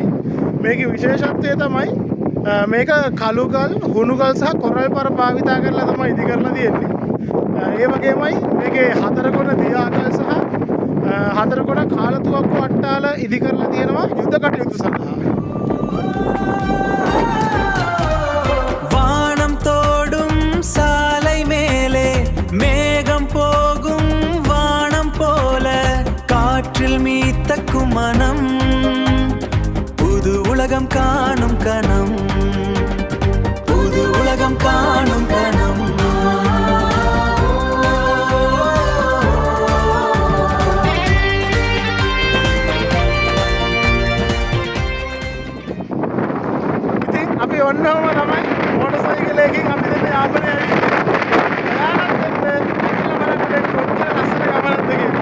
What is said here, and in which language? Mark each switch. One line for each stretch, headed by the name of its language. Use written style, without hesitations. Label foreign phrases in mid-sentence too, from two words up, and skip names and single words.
Sinhala: මේකේ විශේෂත්වය තමයි මේක කළුගල්, හුණුගල් සහ කොරල් පර භාවිතා කරලා තමයි ඉදි කරලා තියෙන්නේ. ඒ වගේමයි මේකේ 4 කොන දියාකල් සහ 4 කොන කාලතුවක්කු අට්ටාල ඉදි කරලා තියෙනවා යුද්ධ කටයුතු සඳහා.
Tamil: வானம் தோடும் சாலை மேலே மேகம் போகும் வானம் போல காற்றில் மீத்தக்கும் மனம் புது உலகம் காணும் கணம் புது உலகம் காணும் கணம்
Sinhala: ඉතින් අපි ඔන්නෝම තමයි මෝටර් සයිකලයකින් අපි දැන් යාපනයේ ඇවිල්ලා. ඔයාලත් එන්න ඇවිල්ලා බලන්න කොච්චර ලස්සන ගමනක්ද කියලා.